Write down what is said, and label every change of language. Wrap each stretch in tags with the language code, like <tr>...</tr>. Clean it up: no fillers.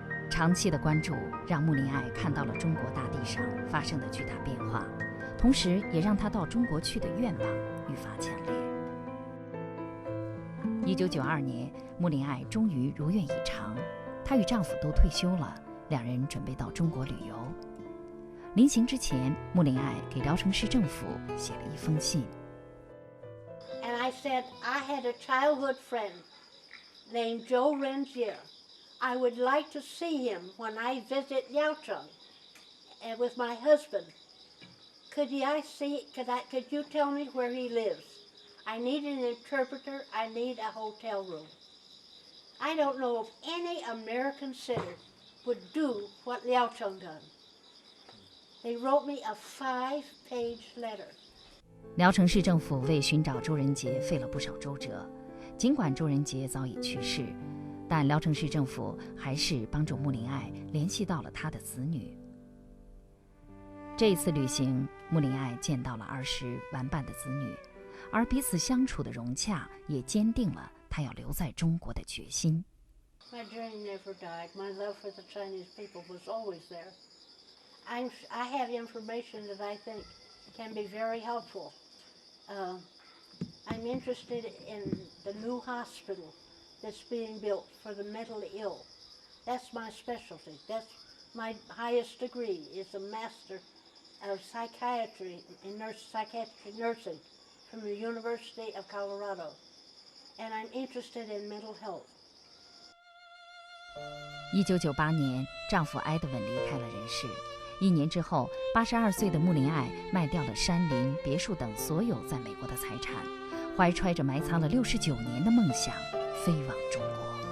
<zh>长期的关注让穆林爱看到了中国大地上发生的巨大变化，同时也让她到中国去的愿望愈发强烈。 1992年，穆林爱终于如愿以偿，她与丈夫都退休了，两人准备到中国旅游。临行之前，穆林爱给聊城市政府写了一封信。</zh> <en>And I said I had a childhood friend named Joe Rengier.I would like to see him when I visit Liaocheng with my husband. Could you tell me where he lives? I need an interpreter. I need a hotel room. I don't know if any American city would do what Liaocheng done. They wrote me a 5-page letter.</en> <zh>聊城市政府为寻找周仁杰费了不少周折，尽管周仁杰早已去世，但聊城市政府还是帮助穆林爱联系到了他的子女。这一次旅行，穆林爱见到了儿时玩伴的子女，而彼此相处的融洽也坚定了他要留在中国的决心。</zh> <en>My dream never died. My love for the Chinese people was always there. I have information that I think can be very helpful. I'm interested in the new hospital that's being built for the mentally ill. That's my specialty. That's my highest degree is a Master of Psychiatry in Psychiatry Nursing from the University of Colorado. And I'm interested in mental health.</en> <zh>1998年，丈夫埃德文离开了人世。1年之后，82岁的穆林爱卖掉了山林、别墅等所有在美国的财产，怀揣着埋藏了69年的梦想，飞往中国。</zh>